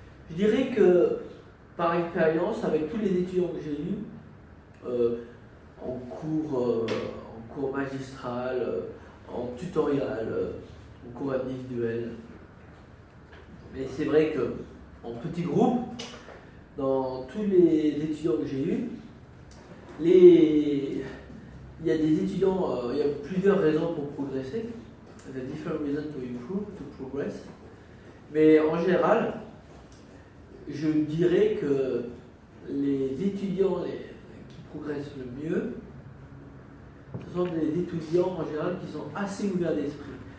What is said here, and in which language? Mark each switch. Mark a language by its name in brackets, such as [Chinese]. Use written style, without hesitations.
[French] Je dirais que, par expérience, avec tous les étudiants que j'ai eus, en cours magistral, en tutoriel, en cours individuel. Mais c'est vrai que en petit groupe, dans tous les étudiants que j'ai eus, il y a des étudiants, il y a plusieurs raisons pour progresser. [English] There are different reasons to improve, to progress. [French] Mais en général, je dirais que les étudiants qui progressent le mieux, ce sont des étudiants en général qui sont assez ouverts d'esprit.